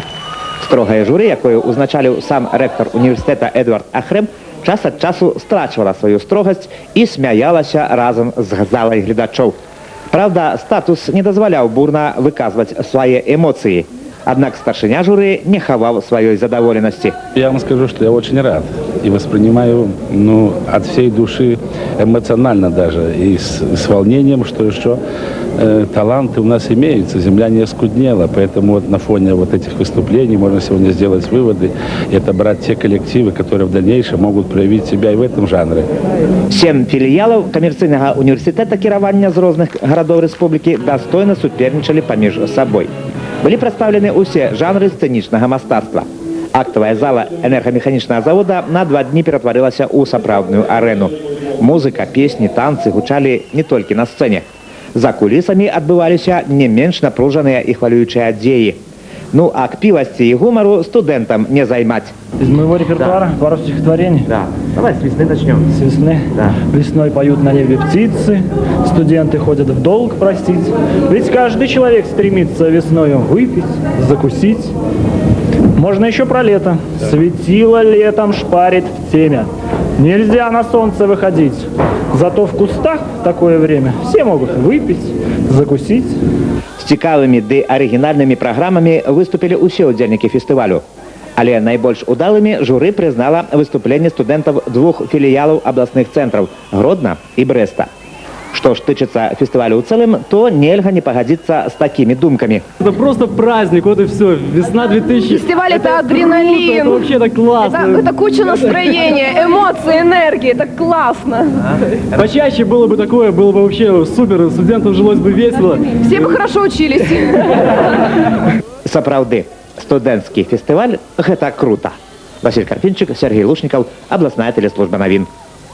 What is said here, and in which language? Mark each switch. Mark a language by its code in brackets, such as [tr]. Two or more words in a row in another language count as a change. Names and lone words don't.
[be] Строгае журы, якое узначаліў сам рэктар універсітэта Эдвард Ахрэм, час ад часу страчвала сваю строгасць і смяялася разам з залай гледачоў. Праўда, статус не дазваляў бурна выказваць свае эмоцыі. Однако старшыня журы не хавал своей задоволенности. [ru] Я вам скажу, что я очень рад и воспринимаю от всей души, эмоционально даже, и с волнением, что еще таланты у нас имеются, земля не оскуднела, поэтому вот на фоне вот этих выступлений можно сегодня сделать выводы и отобрать те коллективы, которые в дальнейшем могут проявить себя и в этом жанре. [be] 7 філіялаў камерцыйнага універсітэта кіравання з розных гарадоў рэспублікі дастойна супернічалі паміж сабой. Былі прадстаўлены ўсе жанры сцэнічнага мастацтва. Актавая зала энергамеханічнага завода на 2 дні ператварылася ў сапраўдную арэну. Музыка, песні, танцы гучалі не толькі на сцэне. За кулісамі адбываліся не менш напружаныя і хвалюючыя дзеі. Ну, а кпівасці і гумару студэнтам не займаць. [ru] Из моего репертуара пару стихотворений. Да. Давай с весны начнем. С весны. Да. Весной поют на небе птицы, студенты ходят в долг простить. Ведь каждый человек стремится весною выпить, закусить. Можно еще про лето. Светило летом шпарит в теме. Нельзя на солнце выходить. Зато в кустах в такое время все могут выпить, закусить. [be] З цікавымі ды арыгінальнымі праграмамі выступілі ўсе ўдзельнікі фестывалю. Але найбольш удалымі журы прызнала выступленне студэнтаў 2 філіялаў абласных цэнтраў – Гродна і Брэста. Што ж тычыцца фестывалю ў цэлым, то нельга не пагадзіцца з такімі думкамі. [ru] Это просто праздник, вот и все. Весна 2000. Фестиваль это адреналин. Это вообще так классно. Это куча настроения, эмоций, энергии. Это классно. Почаще было бы такое, было бы вообще супер. Студентам жилось бы весело. Все бы хорошо учились. [be] Сапраўды, студэнцкі фестываль – гэта круто. Василь Карпінчык, Сергей Лушнікаў, абласная тэлеслужба навін.